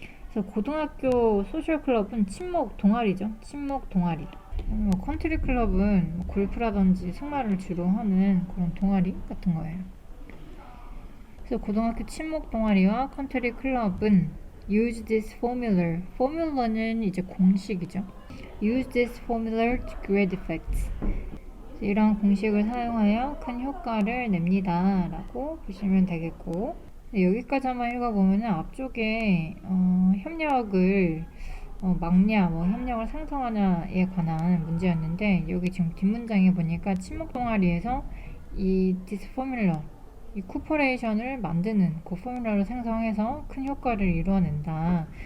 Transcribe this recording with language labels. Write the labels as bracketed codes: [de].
[ko] 그래서 고등학교 소셜 클럽은 친목 동아리죠. 친목 동아리. 컨트리 클럽은 골프라든지 승마를 주로 하는 그런 동아리 같은 거예요. 그래서 고등학교 친목 동아리와 컨트리 클럽은 [en] use this formula. [ko] 포뮬러는 이제 공식이죠. [en] use this formula to great effects. [ko] 이러한 공식을 사용하여 큰 효과를 냅니다. 라고 보시면 되겠고 여기까지 한번 읽어보면 앞쪽에 협력을 막냐, 뭐 협력을 상성하냐에 관한 문제였는데 여기 지금 뒷문장에 보니까 친목 동아리에서 이 디스 포뮬러, 이 쿠퍼레이션을 만드는 그 포뮬러를 생성해서 큰 효과를 이루어낸다.